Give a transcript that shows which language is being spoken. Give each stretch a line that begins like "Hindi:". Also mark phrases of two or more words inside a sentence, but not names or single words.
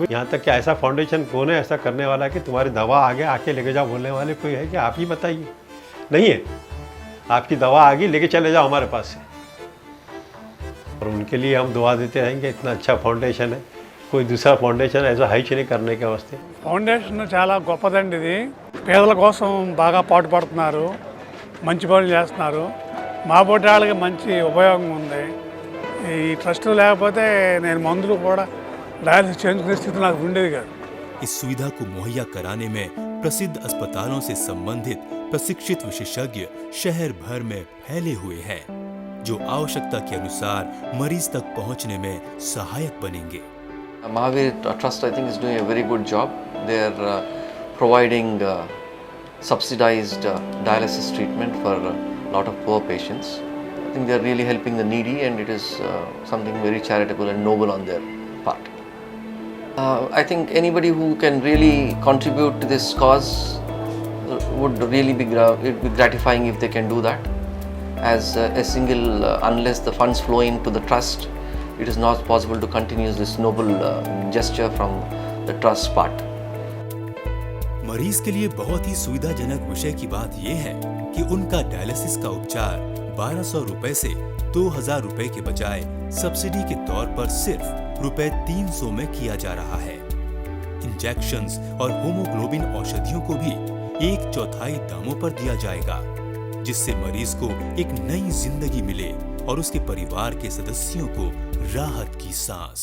Hindi: अब यहाँ तक कि ऐसा फाउंडेशन कौन है ऐसा करने वाला कि तुम्हारी दवा आगे आके लेके जाओ बोलने वाले कोई है कि आप ही बताइए? नहीं है, आपकी दवा आगे लेके चले जाओ हमारे पास से। और उनके लिए हम दुआ देते रहेंगे। इतना अच्छा फाउंडेशन है, कोई दूसरा ఫౌండేషన్ ऐसा है नहीं करने के वास्ते।
Telugu: ఫౌండేషన్ చాలా గొప్పదండి ఇది, పేదల కోసం బాగా పాటుపడుతున్నారు, మంచి పనులు చేస్తున్నారు, మా పోటీ వాళ్ళకి మంచి ఉపయోగం ఉంది। ఈ ట్రస్ట్ లేకపోతే నేను మందులు కూడా డయాలసిస్ చేయించుకునే స్థితి నాకు ఉండేది కాదు।
Hindi: इस सुविधा को मुहैया कराने में प्रसिद्ध अस्पतालों से संबंधित प्रशिक्षित विशेषज्ञ शहर भर में फैले हुए हैं, जो आवश्यकता के अनुसार मरीज तक पहुंचने में सहायक बनेंगे।
English: Mahavir Trust, I think, is doing a very good job. They are providing subsidized dialysis treatment for a lot of poor patients. I think they are really helping the needy, and it is something very charitable and noble on their part. I think anybody who can really contribute to this cause would really be gratifying if they can do that. As a single, unless the funds flow into the trust, it is not possible to continue this noble gesture from the trust part.
Hindi: मरीज के लिए बहुत ही सुविधाजनक विषय की बात यह है कि उनका डायलिसिस का उपचार 1200 रुपए से 2000 रुपए के बजाय सब्सिडी के तौर पर सिर्फ रुपए 300 में किया जा रहा है। इंजेक्शंस और होमोग्लोबिन औषधियों को भी 1/4 दामों पर दिया जाएगा, जिससे मरीज को एक नई जिंदगी मिले और उसके परिवार के सदस्यों को राहत की सांस।